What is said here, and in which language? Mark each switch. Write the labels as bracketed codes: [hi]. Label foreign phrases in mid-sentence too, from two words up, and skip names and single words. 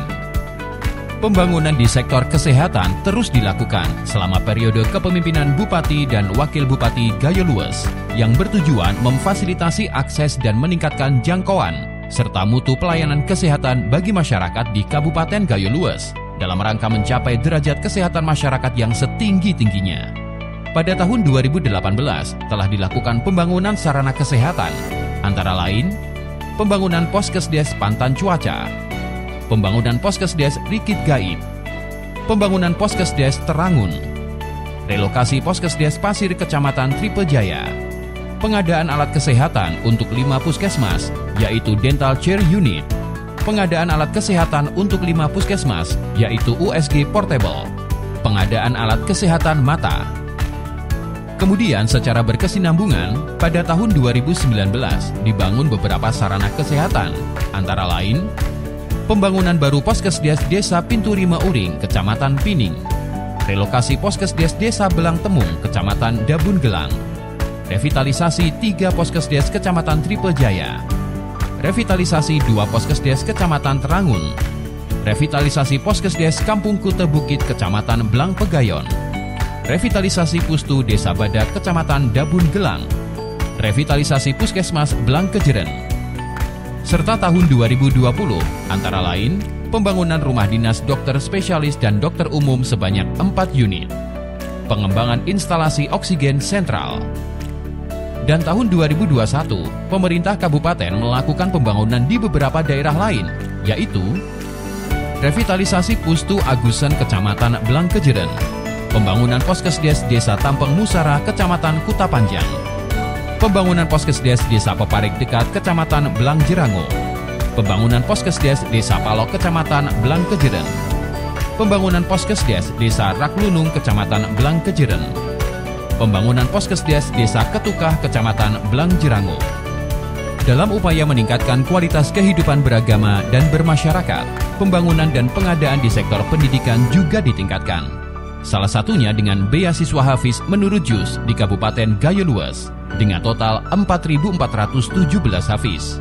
[id] Pembangunan di sektor kesehatan terus dilakukan selama periode kepemimpinan Bupati dan Wakil Bupati Gayo Luas yang bertujuan memfasilitasi akses dan meningkatkan jangkauan serta mutu pelayanan kesehatan bagi masyarakat di Kabupaten Gayo Luas dalam rangka mencapai derajat kesehatan masyarakat yang setinggi-tingginya. Pada tahun 2018 telah dilakukan pembangunan sarana kesehatan, antara lain pembangunan Poskesdes Pantan Cuaca, pembangunan Poskesdes Rikit Gaib, pembangunan Poskesdes Terangun, relokasi Poskesdes Pasir Kecamatan Tripejaya, pengadaan alat kesehatan untuk 5 puskesmas, yaitu [en] Dental Chair Unit, [id] pengadaan alat kesehatan untuk 5 puskesmas, yaitu USG Portable, pengadaan alat kesehatan mata. Kemudian secara berkesinambungan, pada tahun 2019 dibangun beberapa sarana kesehatan, antara lain pembangunan baru Poskesdes Desa Pinturima Uring, Kecamatan Pining, relokasi Poskesdes Desa Belang Temung, Kecamatan Dabun Gelang, revitalisasi 3 Poskesdes Kecamatan Tripejaya, revitalisasi 2 Poskesdes Kecamatan Terangun, revitalisasi Poskesdes Kampung Kute Bukit, Kecamatan Belang Pegayon, revitalisasi Pustu Desa Badak, Kecamatan Dabun Gelang, revitalisasi Puskesmas Belang Kejeren, serta tahun 2020, antara lain, pembangunan rumah dinas dokter spesialis dan dokter umum sebanyak 4 unit, pengembangan instalasi oksigen sentral. Dan tahun 2021, pemerintah kabupaten melakukan pembangunan di beberapa daerah lain, yaitu revitalisasi Pustu Agusen Kecamatan Belang Kejeren, Pembangunan Poskesdes Desa Tampeng Musara, Kecamatan Kuta Panjang. Pembangunan Poskesdes Desa Peparik dekat Kecamatan Belang Jerango. Pembangunan Poskesdes Desa Palok, Kecamatan Belang Kejeren. Pembangunan Poskesdes Desa Raklunung, Kecamatan Belang Kejeren. Pembangunan Poskesdes Desa Ketukah, Kecamatan Belang Jerango. Dalam upaya meningkatkan kualitas kehidupan beragama dan bermasyarakat, pembangunan dan pengadaan di sektor pendidikan juga ditingkatkan. Salah satunya dengan beasiswa Hafiz menurut JUS di Kabupaten Gayo Luas dengan total 4.417 Hafiz.